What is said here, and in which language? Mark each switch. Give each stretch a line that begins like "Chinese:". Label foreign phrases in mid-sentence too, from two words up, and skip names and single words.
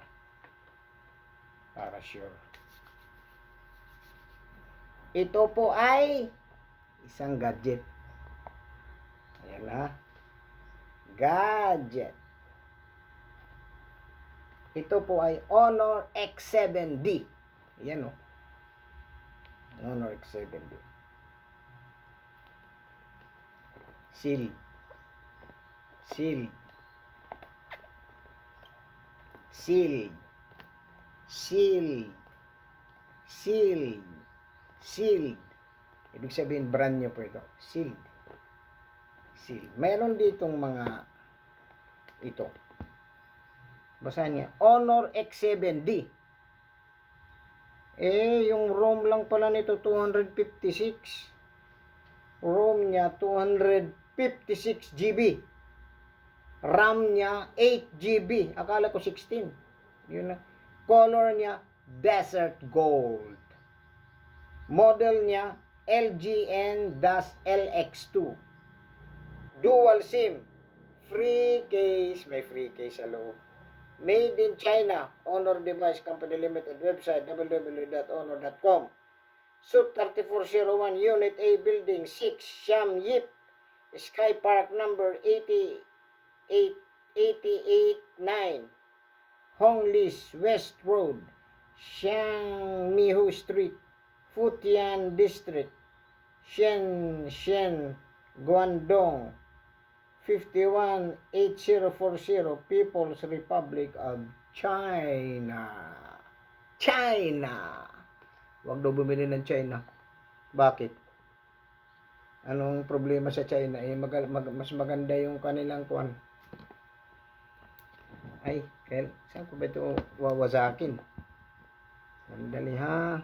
Filipino: Para sure. Ito po ay isang gadget. Ayan ha. Gadget. Ito po ay Honor X7D. Ayan o. Honor X7D. Seal. Seal. Seal. Seal. Seal. Sealed. Ibig sabihin brand nyo po ito. Sealed. Sealed. Meron ditong mga ito. Basahin niya. Honor X7D. Yung ROM lang pala nito 256. ROM niya 256 GB. RAM niya 8 GB. Akala ko 16. Yun na. Color niya Desert Gold. Model niya LGN-LX2.
English: Dual SIM. Free case.
Filipino: May
English: free case
Filipino: sa loob.
English: Made in China. Honor Device Company Limited. Website www.honor.com. Suite 3401 Unit A Building 6 Siam Yip Sky Park number 889 Honglis West Road Xiangmihu Street Futian District Shenzhen Guangdong 518040 People's Republic of China.
Filipino: Huwag daw bumili ng China. Bakit? Anong problema sa China? Mas maganda yung kanilang kuwan. Ay, saan ko ba ito wawasakin? Sandali ha.